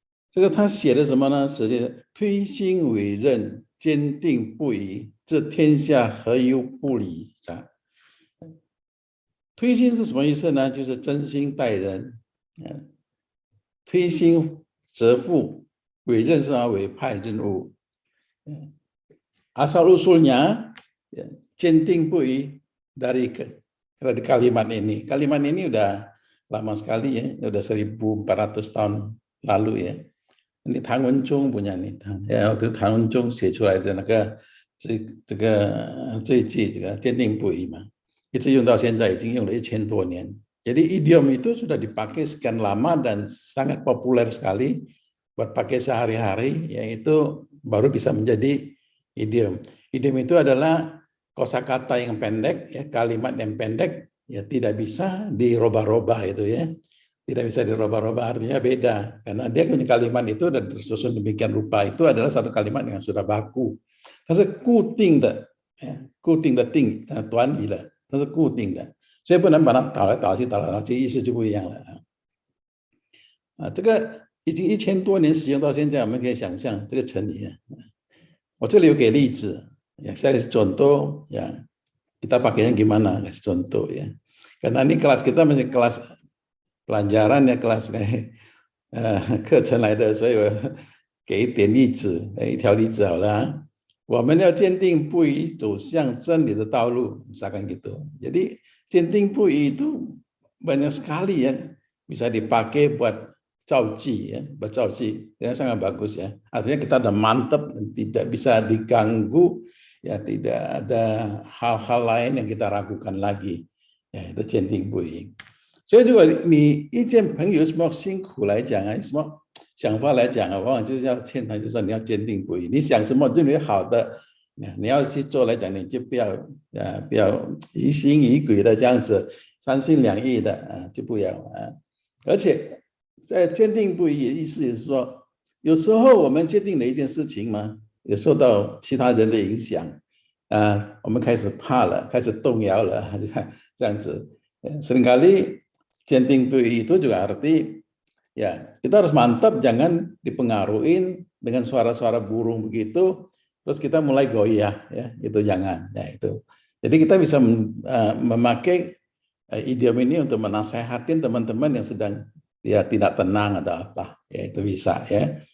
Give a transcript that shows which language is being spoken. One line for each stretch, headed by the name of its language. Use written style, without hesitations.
Chinese: 这个他写的什么呢？写的推心委任，坚定不移，治天下何忧不理。推心是什么意思呢？就是真心待人。推心责付，委任是委派任务。
Indonesian: Asal usulnya坚定不移dari kalimat ini. Kalimat ini udah lama sekali ya, udah 1400 tahun lalu ya.
Chinese: Ini 谭文宗
Indonesian: punya nih, ya, waktu
Chinese: 谭文宗写出来的那个这一句这个坚定不移嘛，一直用到现在，已经用了1000多年。
Indonesian: Jadi idiom itu sudah dipakai sekian lama dan sangat populer sekali buat pakai sehari-hari, yaitu baru bisa menjadi idiom. Idiom itu adalah kosakata yang pendek, ya, kalimat yang pendek, ya, tidak bisa dirubah-rubah itu ya. Tidak bisa dirubah-rubah, artinya beda. Karena dia punya kalimat itu dan tersusun demikian rupa, itu adalah satu kalimat yang sudah baku.
Chinese: 它是固定的，固定的定短语了，它是固定的，所以不能把它倒来倒去，意思就不一样了。这个已经1000多年使用到现在，我们可以想象这个成语。我这里有给例子，
Indonesian: ya, saya kasih contoh, ya, kita pakainya gimana, kasih contoh ya. Karena ini kelas kita masih kelas pelajaran ya, kelas
Chinese: 课程来的，所以我给一点例子，一条例子好了。我们要坚定不移走向真理的道路,
Indonesian: misalkan gitu. Jadi 坚定不移itu banyak sekali ya, bisa dipakai buat 造句ya, buat 造句, yang sangat bagus ya. Artinya kita udah mantap, tidak bisa diganggu, ya, tidak ada hal-hal lain yang kita ragukan lagi. Ya, itu 坚定不移。
Chinese: 所以如果你一见朋友什么辛苦来讲啊，什么想法来讲啊，往往就是要劝他，就说你要坚定不移，你想什么认为好的，你要去做来讲，你就不要疑心疑鬼的这样子，三心两意的就不要而且在坚定不移的意思也是说，有时候我们决定了一件事情嘛，也受到其他人的影响我们开始怕了，开始动摇了这样子.
Indonesian: Seringkali centing pui itu juga arti ya kita harus mantap, jangan dipengaruhin dengan suara-suara burung begitu terus kita mulai goyah ya, itu jangan ya itu. Jadi kita bisa memakai idiom ini untuk menasehatin teman-teman yang sedang ya tidak tenang atau apa ya, itu bisa ya.